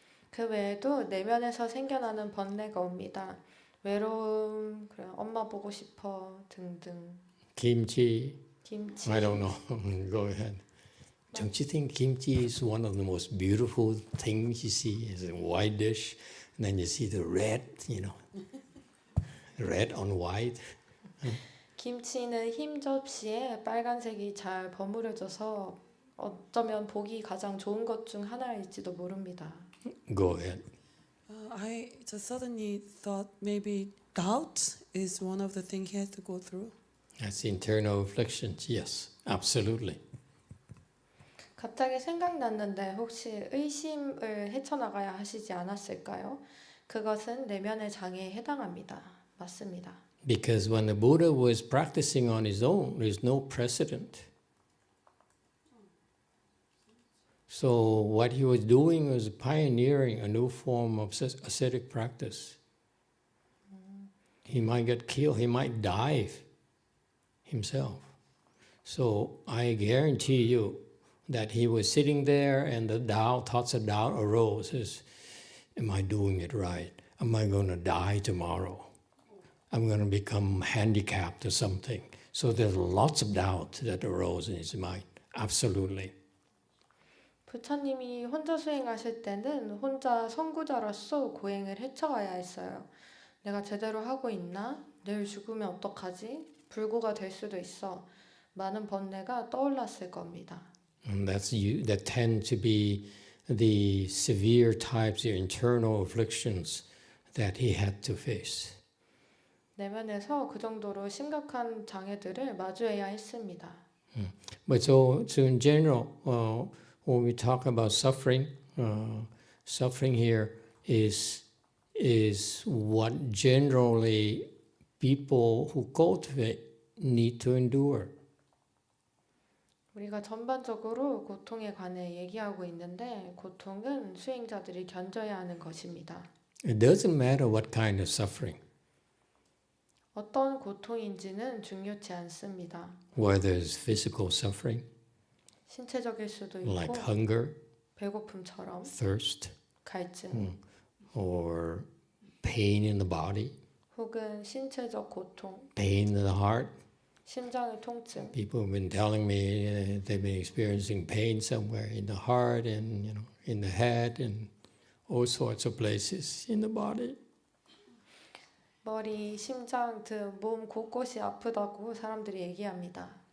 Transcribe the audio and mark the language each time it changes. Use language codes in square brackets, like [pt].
[ko] 그 외에도 내면에서 생겨나는 번뇌가 옵니다. 외로움, 그래, 엄마 보고 싶어 등등. [en] Kimchi. [ko] 김치. [en] I don't know. Go ahead. Don't you think kimchi is one of the most beautiful things you see? It's a white dish, and then you see the red, red on white. [ko] 김치는 흰 접시에 빨간색이 잘 버무려져서 어쩌면 보기 가장 좋은 것 중 하나일지도 모릅니다. [en] Go ahead. I just suddenly thought maybe doubt is one of the things he has to go through. That's internal afflictions. Yes, absolutely. [ko] 갑자기 생각났는데 혹시 의심을 헤쳐나가야 하시지 않았을까요? 그것은 내면의 장애에 해당합니다. 맞습니다. [en] Because when the Buddha was practicing on his own, there's no precedent. So what he was doing was pioneering a new form of ascetic practice. He might get killed, he might die himself. So I guarantee you that he was sitting there and the thoughts of doubt arose. Says, am I doing it right? Am I going to die tomorrow? I'm going to become handicapped or something. So there's lots of doubt that arose in his mind. Absolutely. [ko] 부처님이 혼자 수행하실 때는 혼자 선구자로서 고행을 헤쳐가야 했어요. 내가 제대로 하고 있나? 내일 죽으면 어떡하지? 불구가 될 수도 있어. 많은 번뇌가 떠올랐을 겁니다. [en] And that tend to be the severe types of internal afflictions that he had to face. [ko] 내면에서 그 정도로 심각한 장애들을 마주해야 했습니다. [en] But so in general, when we talk about suffering, suffering here is what generally people who cultivate need to endure. [ko] 우리가 전반적으로 고통에 관해 얘기하고 있는데 고통은 수행자들이 견뎌야 하는 것입니다. [en] It doesn't matter what kind of suffering, [ko] 어떤 고통인지는 중요치 않습니다. [en] whether it's physical suffering, [ko] 신체적일 수도 있고 [en] like hunger, [ko] 배고픔처럼 [en] thirst, [ko] 갈증 [en] or pain in the body, [ko] 혹은 신체적 고통, [en] pain in the heart. [ko] 심장의 통증. [en] People have been telling me they've been experiencing pain somewhere in the heart and in the head and all sorts of places in the body. [ko] 머리, 심장 등 몸 곳곳이 아프다고 사람들이 얘기합니다.